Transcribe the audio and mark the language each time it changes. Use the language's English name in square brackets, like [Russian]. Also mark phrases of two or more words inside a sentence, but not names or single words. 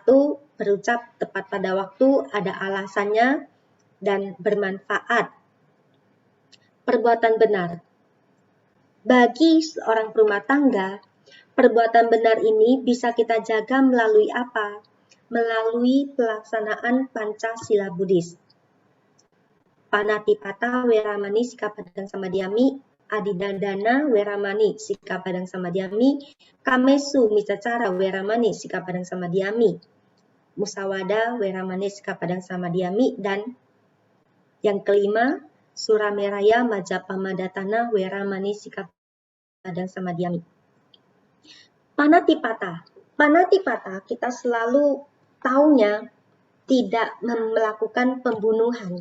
[Indonesian] Berucap tepat pada waktu, ada alasannya, dan bermanfaat. Perbuatan benar. Bagi seorang rumah tangga, perbuatan benar ini bisa kita jaga melalui apa? melalui pelaksanaan Pancasila Buddhis. [Pali] Panatipata Weramani Sikap Padang Samadhyami, Adidadana Weramani Sikap Padang Samadhyami, Kamesu Micacara Weramani Sikap Padang Samadhyami, Musawada Weramani Sikap Padang Samadhyami, [Indonesian] dan yang kelima, [Pali] Surameraya Majapahmadatana Weramani Sikap Padang Samadhyami. [Indonesian] Panatipata. Panatipata kita selalu taunya tidak melakukan pembunuhan.